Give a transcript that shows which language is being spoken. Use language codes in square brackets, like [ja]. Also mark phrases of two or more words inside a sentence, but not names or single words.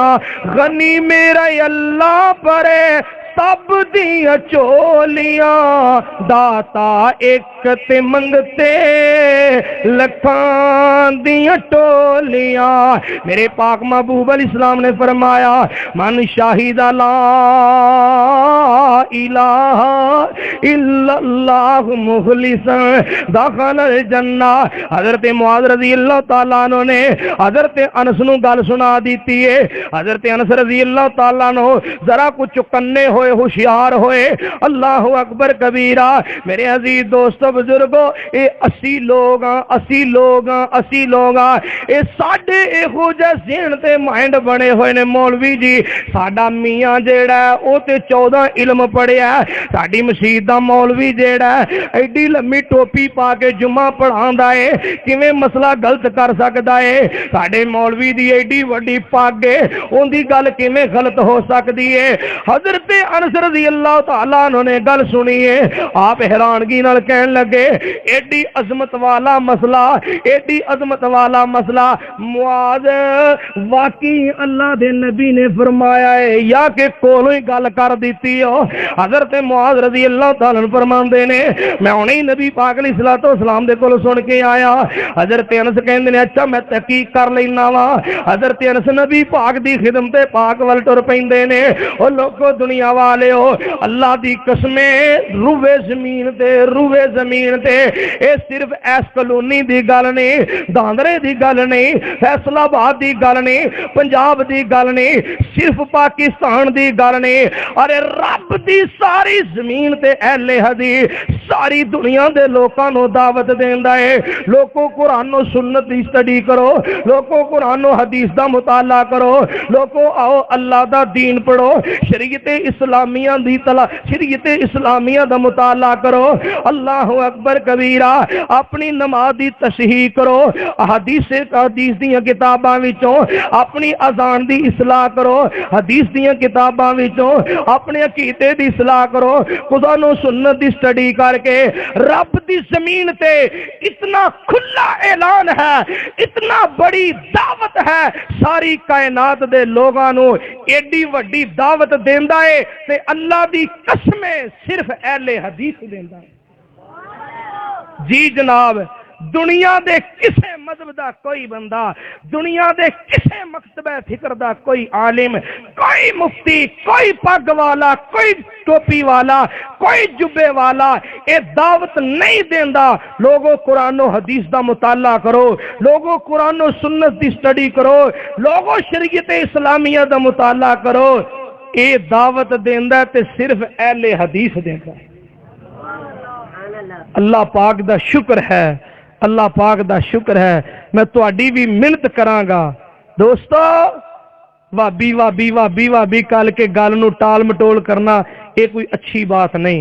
[pa] غنی میرا اللہ بھرے سب دیاں جھولیاں. داتا اک تے منگتے لکھاں دیاں ٹولیاں. میرے پاک محبوب علیہ السلام نے فرمایا [ar] من شهد أن لا إله إلا الله مخلصا دخل الجنة. [pa] حضرت معاذ [ar] رضي الله تعالى عنه [pa] نے حضرت انس نوں گل سنا دتی ہے. حضرت انس [ar] رضي الله تعالى عنه [pa] ذرا کجھ چوکنے ہوئے ہوشیار ہوئے. [ar] الله أكبر كبيرا. [pa] میرے عزیز دوستو بزرگو ایہہ 80 لوگ 80 لوگ 80 لوگ ایہہ ساڈے ایہو جہے ذہن تے مائنڈ بنے ہوئے نے مولوی جی. ساڈا میاں جیہڑا او تے 14 علم پڑھیا. ساڈی مسیت دا مولوی جیہڑا ایڈی لمی ٹوپی پا کے جمعہ پڑھاندا ہے کیویں مسئلہ غلط کر سکدا ہے. ساڈے مولوی دی ایڈی وڈی پگ ہے اوہناں دی گل کیویں غلط ہو سکدی ہے. حضرت انس [ar] رضي الله تعالى عنه [pa] نے گل سنی ہے، آپ حیرانگی نال کہن لگے، ایڈی عظمت والا مسئلہ، ایڈی عظمت والا مسئلہ معاذ واقعی اللہ دے نبی نے فرمایا ہے یا کہ کولوں ہی گل کر دتی ہو. حضرت معاذ [ar] رضي الله تعالى عنه [pa] فرماندے نے، میں ہنے ہی نبی پاک [ar] عليه الصلاة والسلام [pa] دے کول سن کے آیا. حضرت انس کہندے نے، اچھا میں تحقیق کر لینا واں. حضرت انس نبی پاک دی خدمت پاک ول ٹر پیندے نے. او لوکو دنیا والے ہو، اللہ دی قسمے روئے زمین تے ایہہ صرف ایس کالونی دی گل نہیں، داندرے دی گل نہیں، فیصل آباد دی گل نہیں، پنجاب دی گل نہیں، صرف پاکستان دی گل نہیں، ارے رب دی ساری زمین تے اہلِ حدیث ساری دنیا دے لوکاں نوں دعوت دیندا ہے. [ur] لوگو قرآن اور سنت کی اسٹڈی کرو، لوگو قرآن اور حدیث کا مطالعہ کرو, [pa] لوکو آؤ اللہ دا دین پڑھو، شریعتِ اسلامیہ دی شریعتِ اسلامیہ دا مطالعہ کرو. [ar] الله أكبر كبيرا, [pa] اپنی نماز دی تصحیح کرو، حدیث دی کتاباں وچوں اپنی اذان دی اصلاح کرو، حدیث دی کتاباں وچوں اپنے عقیدے دی اصلاح کرو، قرآن اور سنت دی اسٹڈی کر کے رب دی زمین تے اینا کھلا اعلان ہے، اینی وڈی دعوت ہے، ساری کائنات دے لوکاں نوں ایڈی وڈی دعوت دیندا ہے تے اللہ دی قسمے صرف اہلِ حدیث دیندا ہے. جی جناب، دنیا دے کسے مذہب دا کوئی بندہ، دنیا دے کسے مکتبِ فکر دا کوئی عالم، کوئی مفتی، کوئی پگ والا، کوئی ٹوپی والا، کوئی جبے والا ایہہ دعوت نہیں دیندا. لوکو قرآن اور حدیث دا مطالعہ کرو، لوکو قرآن اور سنت دی اسٹڈی کرو، لوکو شریعتِ اسلامیہ دا مطالعہ کرو. ایہہ دعوت دیندا تے صرف اہلِ حدیث دیندا. اللہ پاک دا شکر ہے، اللہ پاک دا شکر ہے. میں تہاڈی بھی منت کراں گا دوستو، بھابھی بھابھی بھابھی بھابھی کل کے گل نوں ٹال مٹول کرنا ایہہ کوئی اچھی بات نہیں.